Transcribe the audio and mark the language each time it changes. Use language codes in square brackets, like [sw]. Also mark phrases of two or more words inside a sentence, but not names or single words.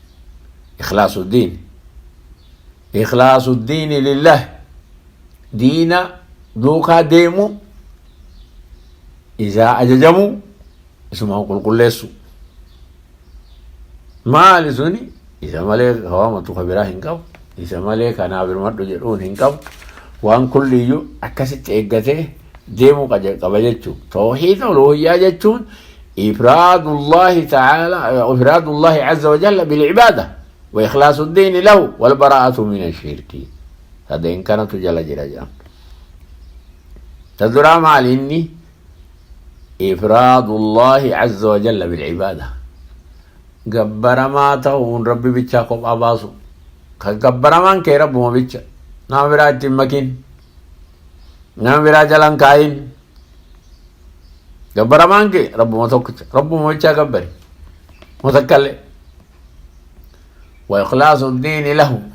[ar] إخلاص الدين لله [om] diina duukaa deemu isaa ajajamu isuma qulqulleessu maali suni isa malee hawaamatu kabiraa hin qabu. Isa malee kanaaf birmadhu jedhuun hin qabu. Waan kulliyyuu akkasitti eeggatee deemuu qaba jechuun. [ar] توحيد الألوهية jechuun إفراد الله تعالى إفراد الله عز وجل بالعبادة وإخلاص الدين له والبراءة من الشرك. [om] Sadeen kanatu jala jira jedhama. Taduraa maali inni [ar] إفراد الله عز وجل بالعبادة. [om] Gabbaramaa ta'uun rabbi bichaa kophaa baasu. Gabbaramaan kee rabbuma bicha nama biraa ittiin makin nama biraa jalan kaayin gabbaramaan kee rabbuma tokkicha rabbuma bicha gabbari mutakkalle [ar] وإخلاص الدين له